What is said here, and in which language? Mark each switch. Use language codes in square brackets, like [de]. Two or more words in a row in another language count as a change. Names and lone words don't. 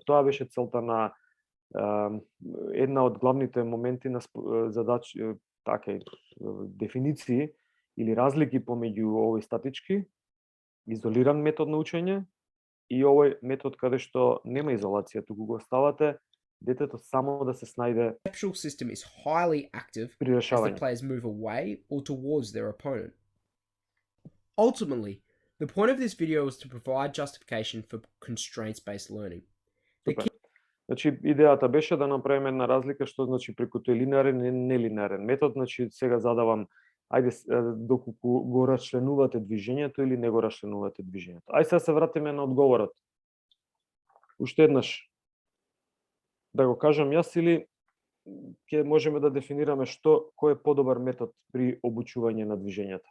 [mk] Тоа беше целта на една од главните моменти на задачи, така дефиниции или разлики помеѓу овој статички, изолиран метод на учење и овој метод каде што нема изолација, туку го оставате детето само да се снајде [en] perceptual system is highly active [mk] при [en] as the [mk] решавање. [en] players move away or towards their opponent. Ultimately, the point of this video is to provide justification for constraints-based learning. [mk] Супер. Значи, идејата беше да направиме една разлика што значи преку тој линеарен и нелинеарен метод. Значи, сега задавам Ајде, доколку го расчленувате движењето или не го расчленувате движењето. Ајде сега се вратиме на одговорот. Уште еднаш, да го кажам јас или ќе можеме да дефинираме кој е подобар метод при обучување на движењата?